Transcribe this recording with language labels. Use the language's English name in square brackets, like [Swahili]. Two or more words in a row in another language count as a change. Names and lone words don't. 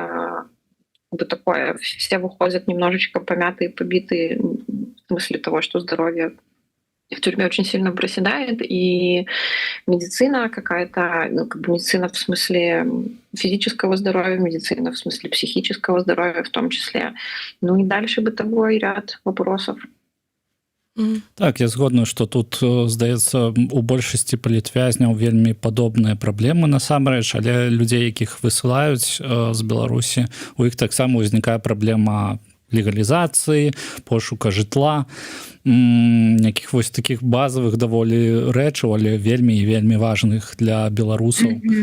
[Russian] Такое, все выходят немножечко помятые, побитые, в смысле того, что здоровье в тюрьме очень сильно проседает, и медицина какая-то, медицина в смысле физического здоровья, медицина в смысле психического здоровья в том числе, и дальше бытовой ряд вопросов. [Belarusian] Так, я згодна, што тут, здаецца, у большасці палітвязняў вельмі падобныя праблемы насамрэч, але людзей, якіх высылаюць з Беларусі, у іх таксама ўзнікае праблема легалізацыі, пошука жытла, якіх вось такіх базавых даволі рэчаў, але вельмі і вельмі важных для беларусаў.